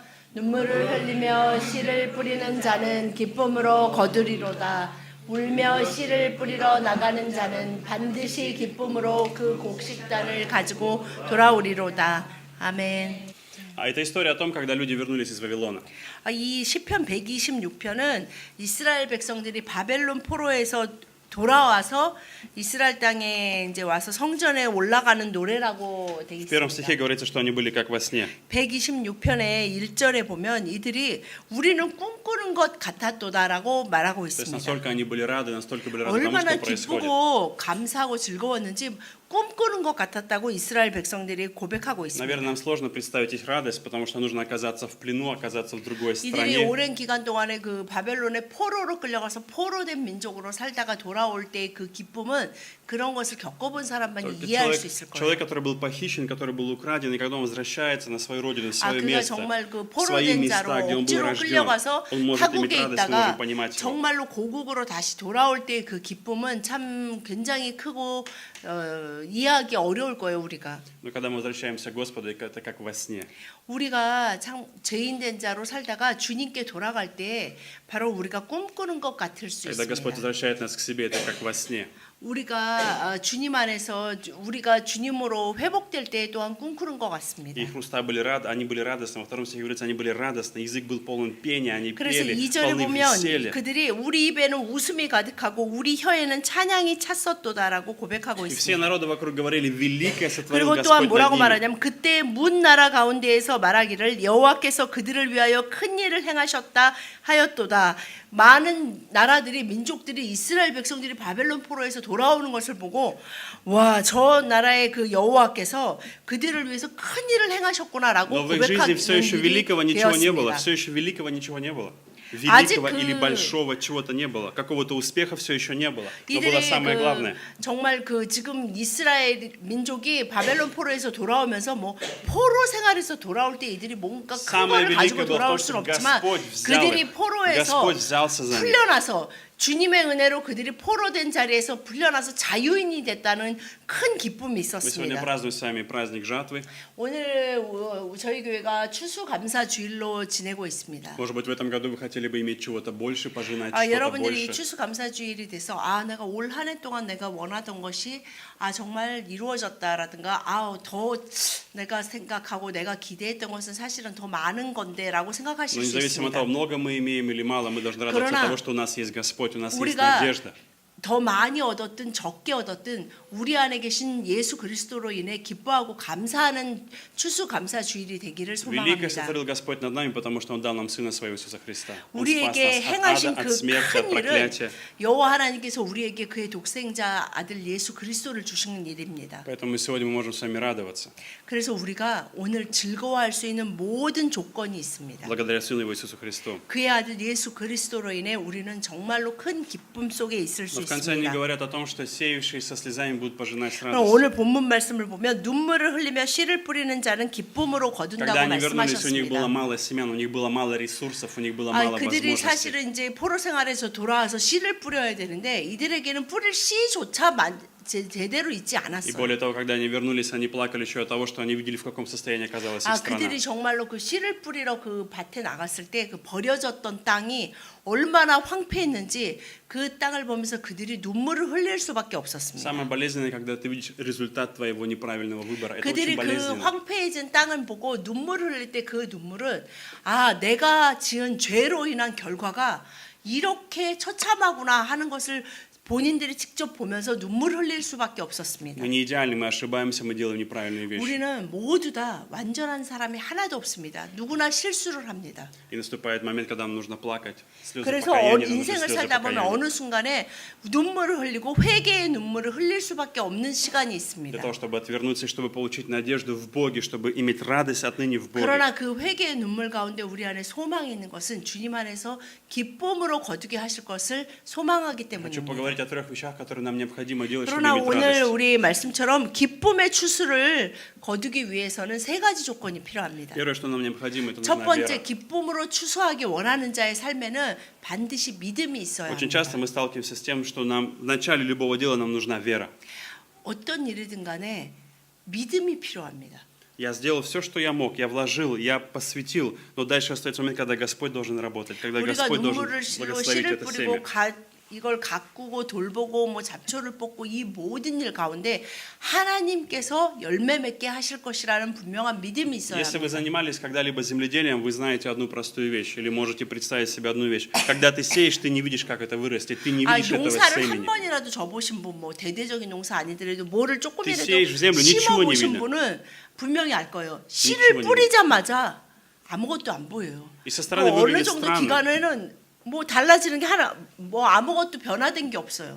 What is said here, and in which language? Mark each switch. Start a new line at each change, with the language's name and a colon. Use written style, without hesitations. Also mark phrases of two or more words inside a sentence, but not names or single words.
Korean: 눈물을 흘리며 씨를 뿌리는 자는 기쁨으로 거두리로다. 울며 씨를 뿌리러 나가는 자는 반드시 기쁨으로 그 곡식단을 가지고 돌아오리로다. 아멘.
Russian: Это история о том, когда люди вернулись из Вавилона.
Korean: 이 시편 126편은 이스라엘 백성들이 바벨론 포로에서 돌아와서 이스라엘 땅에 이제 와서 성전에 올라가는 노래라고 되어
Russian: В первом
Korean: 있습니다.
Russian: стихе говорится, что они были как во сне.
Korean: 126편의 1절에 보면 이들이 우리는 꿈꾸는 것 같았도다라고 말하고
Russian: То есть
Korean: 있습니다.
Russian: настолько они были рады тому,
Korean: 얼마나
Russian: что происходит.
Korean: 기쁘고 감사하고 즐거웠는지 꿈꾸는 것 같았다고 이스라엘 백성들이 고백하고 있습니다.
Russian: Наверное, нам сложно представить их радость, потому что нужно оказаться в плену, оказаться в другой
Korean: 이들이
Russian: стране.
Korean: 오랜 기간 동안에 그 바벨론의 포로로 끌려가서 포로된 민족으로 살다가 돌아올 때 그 기쁨은 그런 것을 겪어본 사람만이
Russian: Только
Korean: 이해할 수 있을 거예요.
Russian: человек, который был похищен, который был украден, и когда он возвращается на свою родину, в свое
Korean: 그가
Russian: место,
Korean: 정말 그
Russian: в свои
Korean: 포로된
Russian: места,
Korean: 자로
Russian: где он был
Korean: 억지로
Russian: рожден,
Korean: 끌려가서
Russian: он может иметь
Korean: 타국에
Russian: радость, мы
Korean: 있다가
Russian: можем понимать его.
Korean: 정말로 고국으로 다시 돌아올 때 그 기쁨은 참 굉장히 크고 이해하기 어려울 거예요, 우리가.
Russian: Но когда мы возвращаемся к Господу, это как во сне.
Korean: 우리가 참 죄인된 자로 살다가 주님께 돌아갈 때 바로 우리가 꿈꾸는 것 같을 수
Russian: Когда Господь
Korean: 있습니다.
Russian: возвращает нас к себе, это как во сне.
Korean: 우리가 주님 안에서 우리가 주님으로 회복될 때 또한 꿈꾸는 것 같습니다.
Russian: Их уста были они были радостны. Во втором стихе говорится, они были радостны. Язык был полон пения, они
Korean: 그래서
Russian: пели,
Korean: 2절에
Russian: полны
Korean: 보면
Russian: веселья.
Korean: 그들이 우리 입에는 웃음이 가득하고 우리 혀에는 찬양이 찼었도다라고 고백하고
Russian: И все
Korean: 있습니다.
Russian: народы вокруг говорили, великое сотворил
Korean: 그리고 또한
Russian: Господь
Korean: 뭐라고
Russian: над ними.
Korean: 말하냐면 그때 문 나라 가운데에서 말하기를 여호와께서 그들을 위하여 큰 일을 행하셨다 하였도다. 많은 나라들이 민족들이 이스라엘 백성들이 바벨론 포로에서 돌아오는 것을 보고 와, 저 나라의 그 여호와께서 그들을 위해서 큰 일을 행하셨구나라고
Russian: Но в их жизни все еще
Korean: 고백하는 일이
Russian: великого ничего не было.
Korean: 되었습니다.
Russian: Все еще великого ничего не было.
Korean: 아직
Russian: Великого или
Korean: 그-
Russian: большого чего-то не было. Какого-то успеха все еще не было. Но было
Korean: 이들이
Russian: самое главное.
Korean: 정말 그 지금 이스라엘 민족이 바벨론 포로에서 돌아오면서 뭐 포로 생활에서 돌아올 때 이들이 뭔가 큰
Russian: Самое
Korean: 거를 가지고
Russian: великое было в том,
Korean: 돌아올 수는
Russian: что
Korean: 없지만
Russian: Господь взял
Korean: 그들이
Russian: их.
Korean: 포로에서
Russian: Господь взялся за них.
Korean: 풀려나서 주님의 은혜로 그들이 포로된 자리에서 풀려나서 자유인이 됐다는 큰 기쁨이
Russian: Мы сегодня
Korean: 있었습니다.
Russian: празднуем с вами праздник жатвы.
Korean: 오늘 저희 교회가 추수감사 주일로 지내고 있습니다.
Russian: Может быть, в этом году вы хотели бы иметь чего-то больше, пожинать что-то
Korean: 여러분들이
Russian: больше.
Korean: 추수감사 주일이 돼서 내가 올 한 해 동안 내가 원하던 것이 정말 이루어졌다라든가 더 내가 생각하고 내가 기대했던 것은 사실은 더 많은 건데라고
Russian: Но
Korean: 생각하실 수
Russian: независимо от
Korean: 있습니다.
Russian: того, много мы имеем или мало, мы должны радоваться
Korean: 그러나
Russian: того, что у нас есть Господь, у нас есть
Korean: 우리가
Russian: надежда.
Korean: 더 많이 얻었든 적게 얻었든 우리 안에 계신 예수 그리스도로 인해 기뻐하고 감사하는 추수감사 주일이 되기를
Russian: Великое
Korean: 소망합니다.
Russian: сотворил Господь над нами, потому что Он дал нам Сына Своего Иисуса Христа. Он спас
Korean: 우리에게
Russian: нас от
Korean: 행하신
Russian: ада,
Korean: 그
Russian: от смерти, от
Korean: 큰 일은
Russian: проклятия.
Korean: 여호와 하나님께서 우리에게 그의 독생자 아들 예수 그리스도를 주시는 일입니다.
Russian: Поэтому сегодня мы можем с вами радоваться.
Korean: 그래서 우리가 오늘 즐거워할 수 있는 모든 조건이 있습니다.
Russian: Благодаря Сыну Его Иисусу Христу.
Korean: 그의 아들 예수 그리스도로 인해 우리는 정말로 큰 기쁨 속에 있을 수
Russian: Но в конце они
Korean: 있습니다.
Russian: говорят о том, что сеющие со слезами будут пожинать с
Korean: 그럼
Russian: радостью.
Korean: 오늘 본문 말씀을 보면 눈물을 흘리며 씨를 뿌리는 자는 기쁨으로
Russian: Когда
Korean: 거둔다고
Russian: они вернулись, у них было
Korean: 말씀하셨습니다.
Russian: мало семян, у них было мало ресурсов, у них было мало
Korean: 그들이
Russian: возможностей.
Korean: 사실은 이제 포로 생활에서 돌아와서 씨를 뿌려야 되는데 이들에게는 뿌릴 씨조차 제대로 있지
Russian: И
Korean: 않았어요.
Russian: более того, когда они вернулись, они плакали еще от того, что они видели, в каком состоянии оказалась их страна.
Korean: 그들이 정말로 그 씨를 뿌리러 그 밭에 나갔을 때 그 버려졌던 땅이 얼마나 황폐했는지 그 땅을 보면서 그들이 눈물을 흘릴 수밖에 없었습니다.
Russian: Самое болезненное, когда ты видишь результат твоего неправильного выбора. Это
Korean: 그들이
Russian: очень
Korean: 그
Russian: болезненно.
Korean: 황폐해진 땅을 보고 눈물을 흘릴 때 그 눈물은 내가 지은 죄로 인한 결과가 이렇게 처참하구나 하는 것을 본인들이 직접 보면서 눈물 흘릴 수밖에 없었습니다.
Russian: Мы не идеальны, мы ошибаемся, мы делаем неправильные вещи.
Korean: 우리는 모두 다 완전한 사람이 하나도 없습니다. 누구나 실수를 합니다.
Russian: И наступает момент, когда нам нужно плакать. Слезы
Korean: 그래서
Russian: покаяния, нам нужны
Korean: 인생을
Russian: слезы
Korean: 살다 보면
Russian: покаяния.
Korean: 어느 순간에 눈물을 흘리고 회개의 눈물을 흘릴 수밖에 없는 시간이
Russian: Для
Korean: 있습니다.
Russian: того, чтобы отвернуться и чтобы получить надежду в Боге, чтобы иметь радость отныне в Боге.
Korean: 그러나 그 회개의 눈물 가운데 우리 안에 소망이 있는 것은 주님 안에서 기쁨으로 거두게 하실 것을 소망하기
Russian: Хочу
Korean: 때문입니다.
Russian: поговорить о трех вещах, которые нам необходимо делать, чтобы
Korean: 그러나
Russian: иметь
Korean: 오늘
Russian: радость.
Korean: 우리 말씀처럼 기쁨의 추수를 거두기 위해서는 세 가지 조건이 필요합니다.
Russian: Первое, что нам необходимо, это
Korean: 첫
Russian: нужна
Korean: 번째,
Russian: вера.
Korean: 기쁨으로 추수하기 원하는 자의 삶에는 반드시 믿음이 있어야
Russian: Очень
Korean: 합니다.
Russian: часто мы сталкиваемся с тем, что нам в начале любого дела нам нужна вера.
Korean: 어떤 일이든 간에 믿음이 필요합니다.
Russian: Я сделал все, что я мог, я вложил, я посвятил, но дальше остается момент, когда Господь должен работать, когда
Korean: 우리가
Russian: Господь должен
Korean: 눈물을 실로
Russian: благословить
Korean: 씨를
Russian: это
Korean: 뿌리고
Russian: семя.
Korean: 이걸 가꾸고 돌보고 뭐 잡초를 뽑고 이 모든 일 가운데 하나님께서 열매 맺게 하실 것이라는 분명한 믿음이 있어야
Russian: Если вы
Korean: 합니다.
Russian: занимались когда-либо земледелием, вы знаете одну простую вещь, или можете представить себе одну вещь. Когда ты сеешь, ты не видишь, как это вырастет, ты не видишь этого
Korean: 농사를 한
Russian: семени.
Korean: 번이라도 접으신 분, 뭐 대대적인 농사 아니더라도 뭐를 조금이라도
Russian: 세ешь в землю, ничего не
Korean: 심어보신
Russian: видно.
Korean: 분은 분명히 알 거예요.
Russian: ничего
Korean: 씨를
Russian: не
Korean: 뿌리자마자 아무것도 안 보여요.
Russian: И со стороны
Korean: 뭐 어느
Russian: выглядит
Korean: 정도
Russian: странно.
Korean: 기간에는 뭐 달라지는 게 하나, 뭐 아무것도 변화된 게 없어요.